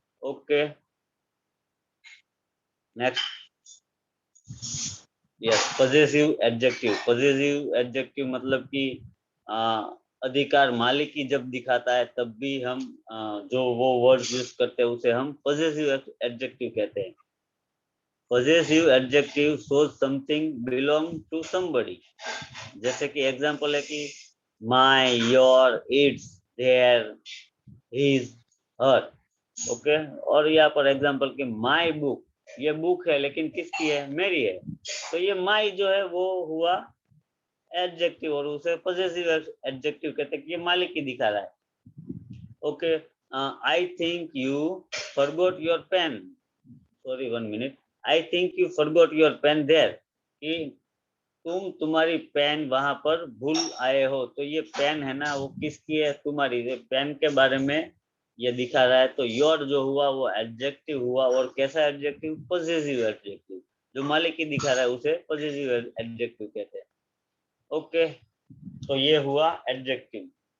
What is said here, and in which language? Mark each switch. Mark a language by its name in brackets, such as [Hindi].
[Hindi] Okay, next. Yes, possessive adjective. Possessive adjective मतलब कि अधिकार, मालिकी जब दिखाता है तब भी हम जो वो वर्ड यूज करते हैं उसे हम पॉजेसिव एडजेक्टिव कहते हैं। [English] Possessive adjective shows something belong to somebody। [Hindi] जैसे कि एग्जांपल है कि [English] my, your, its, their, his, her। [Hindi] Okay, और यहाँ पर एग्जांपल कि [English] my book, [Hindi] ये बुक है लेकिन किसकी है, मेरी है, तो ये my जो है वो हुआ एडजेक्टिव और उसे पॉजेसिव एडजेक्टिव कहते हैं कि ये मालिक की दिखा रहा है। Okay, [English] I think you forgot your pen. Sorry, 1 minute. I think you forgot your pen there. [Hindi] कि तुम तुम्हारी पेन वहां पर भूल आए हो, तो ये पेन है ना वो किसकी है, तुम्हारी। पेन के बारे में ये दिखा रहा है, तो योर जो हुआ वो एडजेक्टिव हुआ, और कैसा एडजेक्टिव, पॉजिटिव एडजेक्टिव। जो मालिकी दिखा रहा है उसे पॉजिटिव एडजेक्टिव कहते हैं। ओके, तो ये हुआ एडजेक्टिव।